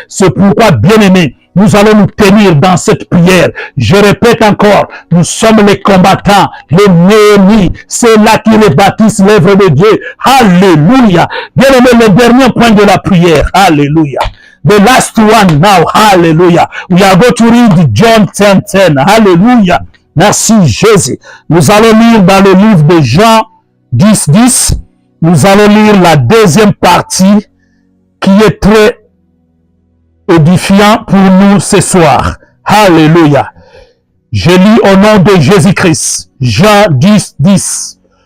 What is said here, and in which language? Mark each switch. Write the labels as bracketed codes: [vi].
[fr] C'est pourquoi, bien-aimés, nous allons nous tenir dans cette prière. Je répète encore, nous sommes les combattants, les Néhémies. C'est là qui rebâtissent l'œuvre de Dieu. Alléluia. Bien aimé, le dernier point de la prière. [en] Alléluia. The last one now. Hallelujah. We are going to read John 10:10. [fr] Hallelujah. Merci Jésus. Nous allons lire dans le livre de Jean 10:10. Nous allons lire la deuxième partie qui est très édifiant pour nous ce soir. Alléluia. Je lis au nom de Jésus-Christ. Jean 10:10.